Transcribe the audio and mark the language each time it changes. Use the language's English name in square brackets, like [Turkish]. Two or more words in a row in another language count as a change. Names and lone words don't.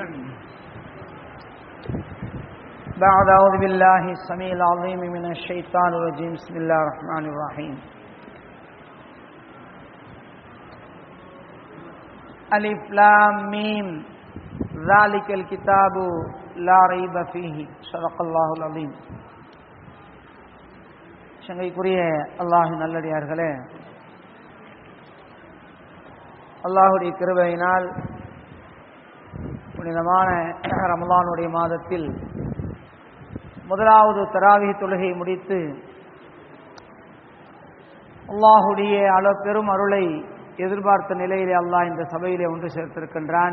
[Arabic] بعد أعوذ بالله السميع العظيم من الشيطان الرجيم. بسم الله الرحمن الرحيم. ألف لام ميم ذلك الكتاب لا ريب فيه. صدق الله العظيم. [Tamil] சங்கைக்குரிய அல்லாஹ்வின் நல்லடியார்களே, அல்லாஹுடைய கிருபையினால் புனிதமான ரமலானுடைய மாதத்தில் முதலாவது தராவீஹ் தொழுகை முடித்து அல்லாஹுடைய பெரும் அருளை எதிர்பார்த்த நிலையிலே அல்லாஹ் இந்த சபையிலே ஒன்று சேர்த்திருக்கின்றான்.